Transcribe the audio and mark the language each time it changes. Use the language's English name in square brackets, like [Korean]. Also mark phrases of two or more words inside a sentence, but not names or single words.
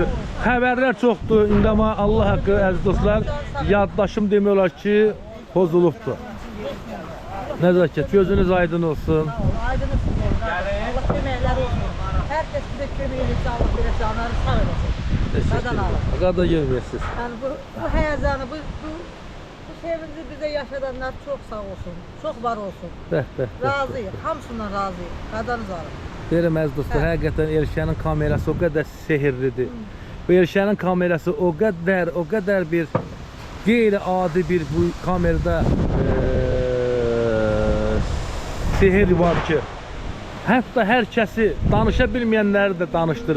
[Azerbaijani] Xəbərlər çoxdur. İndi amma Allah haqqı əziz dostlar, yaddaşım demək olar ki, pozulubdur. Nəzakət, gözünüz aydın olsun. Aydınız olsun. Allah köməkləri olsun. Herkes bize kömək edirsə, Allah belə canları sağ eləsin. Qadan alın. Qada görməyəsiniz. [Turkish] Yani bu heyecanı, bu sevinci bize yaşadanlar çok sağ olsun. Çok var olsun. [Azerbaijani] Bəh. Razıyıq, hamısından razıyıq. Qadanız alın. Deyirəm əziz dostlar, həqiqətən Elşənin kamerası o qədər sehirlidir. Bu Elşənin kamerası o qədər bir qeyri-adi bir bu kamerada sehir var ki, hətta hər kəsi danışa bilməyənləri də danışdırır.